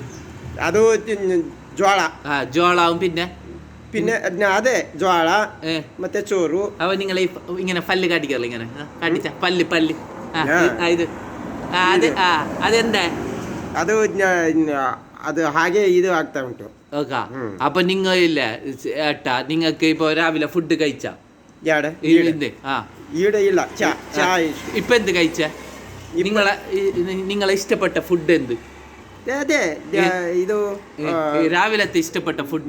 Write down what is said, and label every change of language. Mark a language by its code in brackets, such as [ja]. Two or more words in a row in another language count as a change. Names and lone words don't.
[ml] അത് ജോളാവും. പിന്നെ അതെ, ജ്വാള ಮತ್ತೆ ചോറ്. അപ്പൊ നിങ്ങൾ ഇങ്ങനെ പല്ല് കാട്ടിക്കല്ല? ഇങ്ങനെ കാട്ടിച്ച പല്ല് ഇത് അതെന്താ? [kn] അത് ಹಾಗೆ ಇದು ಆಗ್ತಾ ಉಂಟು. [ml] അപ്പൊ നിങ്ങൾ ഇല്ല ഏട്ടാ, നിങ്ങൾക്ക് ഇപ്പൊ രാവിലെ ഫുഡ് കഴിച്ചാ? ഈടെ ഇല്ല. ഇപ്പൊ എന്ത് കഴിച്ച? നിങ്ങളെ ഇഷ്ടപ്പെട്ട ഫുഡ് എന്ത്? അതെ, ഇത് രാവിലത്തെ ഇഷ്ടപ്പെട്ട ഫുഡ്